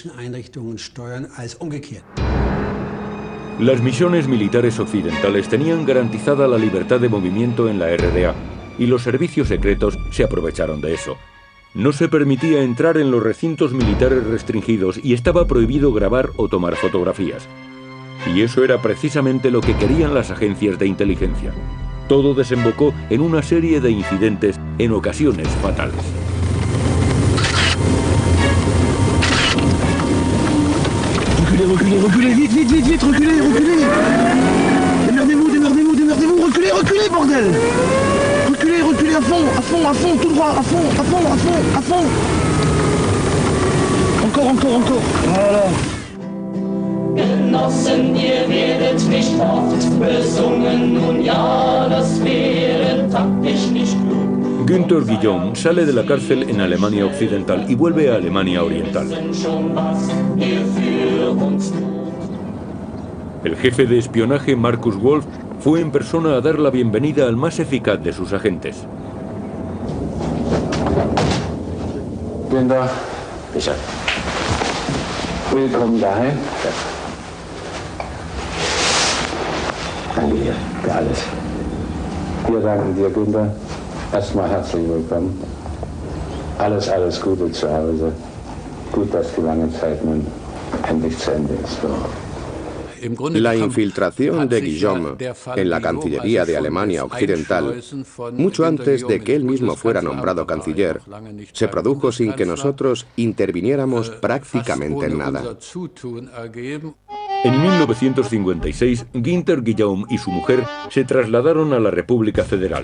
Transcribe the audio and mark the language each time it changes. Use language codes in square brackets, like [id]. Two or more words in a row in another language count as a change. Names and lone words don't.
[es] Las misiones militares occidentales tenían garantizada la libertad de movimiento en la RDA y los servicios secretos se aprovecharon de eso. No se permitía entrar en los recintos militares restringidos y estaba prohibido grabar o tomar fotografías. Y eso era precisamente lo que querían las agencias de inteligencia. Todo desembocó en una serie de incidentes, en ocasiones fatales. [fr] Reculez, reculez, vite, vite, vite, vite, reculez, reculez. Démerdez-vous, démerdez-vous, démerdez-vous, reculez, reculez, bordel. Reculez, reculez à fond, tout droit, à fond, à fond, à fond, à fond. Encore, encore, encore. Voilà. [de] Genossen, ihr werdet nicht oft besungen, nun ja, das wäre taktisch nicht klug. [es] Günther Guillaume sale de la cárcel en Alemania Occidental y vuelve a Alemania Oriental. El jefe de espionaje, Markus Wolf, fue en persona a dar la bienvenida al más eficaz de sus agentes. [de] Günther, Richard. Willkommen daheim. Danke dir für alles. Wir danken dir, Günther. Erstmal herzlich willkommen. Alles, alles Gute zu Hause. Gut, dass die lange Zeit nun endlich zu Ende ist. [es] La infiltración de Guillaume en la Cancillería de Alemania Occidental, mucho antes de que él mismo fuera nombrado canciller, se produjo sin que nosotros interviniéramos prácticamente en nada. En 1956, Günther Guillaume y su mujer se trasladaron a la República Federal.